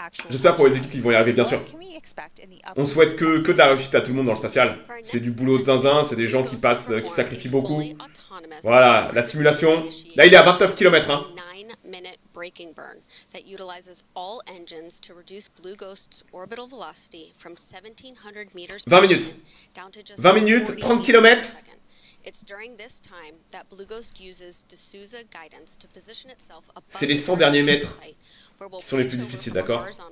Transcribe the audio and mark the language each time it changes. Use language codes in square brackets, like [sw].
[fr] J'espère pour les équipes qu'ils vont y arriver, bien sûr. On souhaite que de la réussite à tout le monde dans le spatial. C'est du boulot de zinzin, c'est des gens qui sacrifient beaucoup. Voilà, la simulation. Là, il est à 29 km. Hein. [en] Braking burn that utilizes all engines to reduce Blue Ghost's orbital velocity from 1700 meters 20 minutes. Down to just 20 minutes, 30 km. It's during this time that Blue Ghost uses D'Souza guidance to position itself above. [fr] C'est les 100 derniers mètres qui sont les plus difficiles, d'accord?